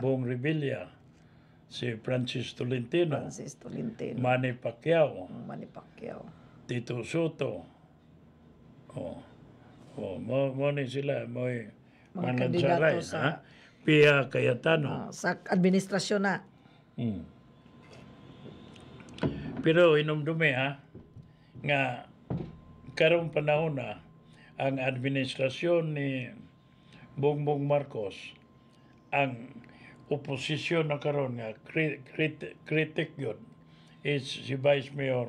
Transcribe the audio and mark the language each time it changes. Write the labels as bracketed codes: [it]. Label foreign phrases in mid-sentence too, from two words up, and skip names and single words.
[ceb] Bong Revilla. Si Francis Tolentino. Francis Tolentino. Manny Pacquiao. Manny Pacquiao. Tito Soto. Mo ni sila. Mga kandidato sa Pia Cayetano. sa administrasyon na. Pero inumdumi nga karong panahon na ang administrasyon ni Bongbong Marcos ang oposisyon na karon nga critic yun is si Vice Mayor